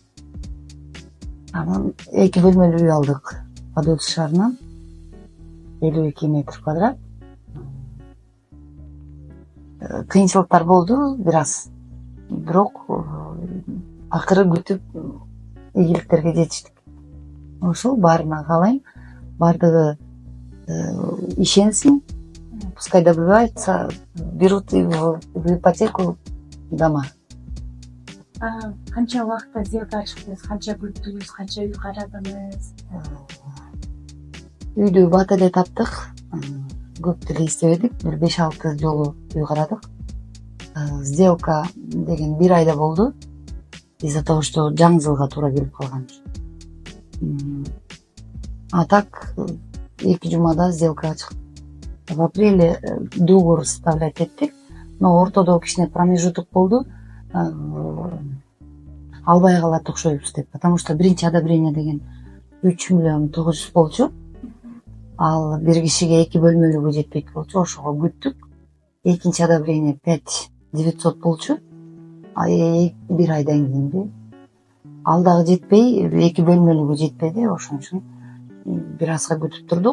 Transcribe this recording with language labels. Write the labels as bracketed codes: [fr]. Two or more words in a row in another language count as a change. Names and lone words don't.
[ky] Анан 2 бөлмөлүү үй алдык Подольск шаарынан, 52 метр квадрат. Кыйынчылыктар болду бир аз, бирок акыры күтүп ийгиликтерге жетиштик. Ошол баарына каалайм, баардыгы ишенсин, [ru] пускай добиваются, берут в ипотеку дома. [ky] Канча убакытта сделка ачтыңыз, канча күттүңүз, канча үй карадыңыз? Үйдү бат эле таптык, көп деле издебедик, бир 5-6 жолу үй карадык. Сделка деген 1 айда болду. [ru] Из-за того, что [ky] жаңы жылга туура келип калган. [ru] А так [ky] 2 жумада сделка чыкты. [ru] В апреле договор составлять эттик, но [ky] ортодо кичине [ru] промежуток болду. [ky] Албай калат окшойбуз деп, [ru] потому что [ky] биринчи одобрение деген 3 миллион 900 болчу. Ал бир кишиге 2 бөлмөлүүгө жетпейт болчу, ошого күттүк. Экинчи одобрение 5 900 болчу. Bir aydan kийинди. Ал дагы жетпей, 2 бөлмөлүүгө жетпеди, ошон үчүн бир азга күтүп турдук.